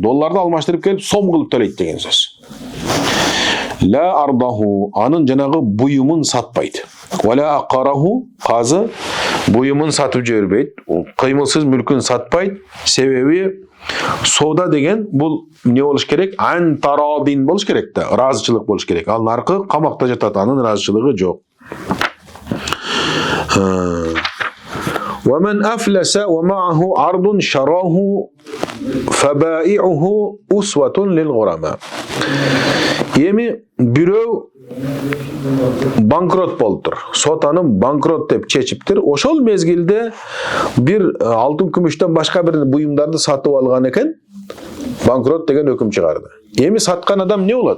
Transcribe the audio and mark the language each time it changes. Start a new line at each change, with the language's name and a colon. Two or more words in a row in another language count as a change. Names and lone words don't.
Kyrgyz: Долларды алмаштырып келип сом кылып төлөйт деген сөз.
Arabic: لا عرضه
Kyrgyz: анын жанагы буюмун сатпайт.
Arabic: ولا عقاره
Kyrgyz: казы буюмун сатып жибербейт. Кыймылсыз мүлкүн сатпайт. Себеби соода деген бул не болуш керек?
Arabic: عن تراض
Kyrgyz: болуш керек да, ыраазычылык болуш керек. Ал наркы камакта жатат, анын ыраазычылыгы жок.
Arabic: ومن أفلس ومعه عرض شراه فبائعه أسوة للغرماء.
Kyrgyz: Эми бирөө банкрот болуптур. Сот аны банкрот деп чечиптир. Ошол мезгилде бир алтын күмүштөн башка бир буюмдарды сатып алган экен. Банкрот деген өкүм чыгарды. Эми саткан адам не болот?